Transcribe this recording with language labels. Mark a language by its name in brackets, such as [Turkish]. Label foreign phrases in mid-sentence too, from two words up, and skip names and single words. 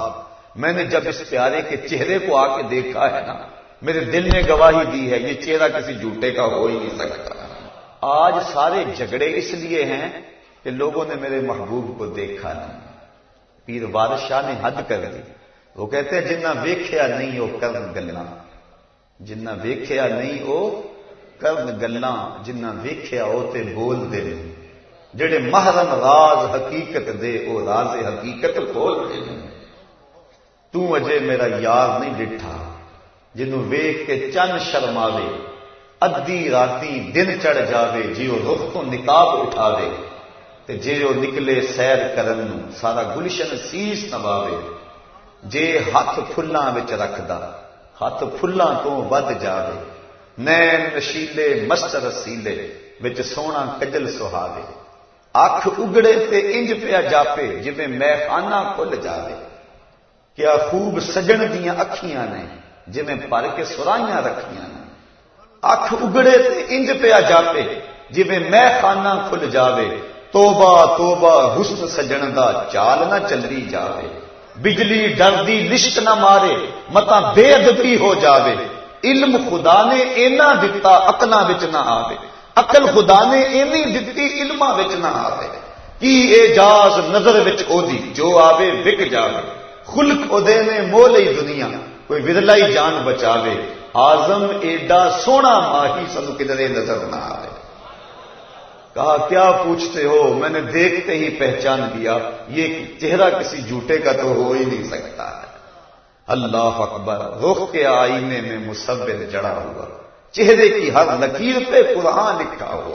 [Urdu] میں نے جب اس پیارے کے چہرے کو آ کے دیکھا ہے نا، میرے دل نے گواہی دی ہے یہ چہرہ کسی جھوٹے کا ہو ہی نہیں سکتا. آج سارے جھگڑے اس لیے ہیں کہ لوگوں نے میرے محبوب کو دیکھا نہیں. پیر وارث شاہ نے حد کر دی. [Punjabi] وہ کہتے ہیں جنہ ویکھیا نہیں ہو کرن گلاں، جنہ ویکھیا نہیں ہو کرن گلاں، جنہ ویکھیا ہو تے بول دے. جڑے محرم راز حقیقت دے او راز حقیقت کھول دے. تو اجے میرا یار نہیں ڈٹھا جنوں ویکھ کے چن شرماوے، ادھی راتی دن چڑھ جاوے، جیو رخ تو نقاب اٹھاوے، تے جیو نکلے سیر کرن نوں سارا گلشن سیس نواوے. جے ہاتھ پھلاں وچ رکھدا ہاتھ پھلاں تو ود جاوے، نین نشیلے مست رسیلے وچ سونا کجل سہاوے. اکھ اگڑے تے انج پیا جاپے جویں میں خانہ کھل جاوے. کیا خوب سجن دیاں اکھیاں نے جویں پر کے سرائیاں رکھیاں نے. اکھ اگڑے تے انج پیا جاپے جویں میں خانہ کھل جاوے. توبہ توبہ حسن سجن دا چال نہ چلی جاوے. بجلی ڈر دی لشت نہ مارے متا بے ادبی ہو جاوے. علم خدا نے اینا دتا عقلاں وچ نہ آوے، عقل خدا نے اینی دتی علماں وچ نہ آوے. کی اعجاز نظر وچ او دی جو آوے وک جاوے. خلق او دے نے مول ہی دنیا کوئی ودلائی جان بچاوے. آزم ایڈا سونا ماہی سنو کدھرے نظر نہ آوے. [Urdu] کہا کیا پوچھتے ہو؟ میں نے دیکھتے ہی پہچان لیا یہ چہرہ کسی جھوٹے کا تو ہو ہی نہیں سکتا ہے. [Arabic] اللہ اکبر. [Urdu] رخ کے آئینے میں مصور جڑا ہوا، چہرے کی ہر لکیر پہ قرآن لکھا ہوا.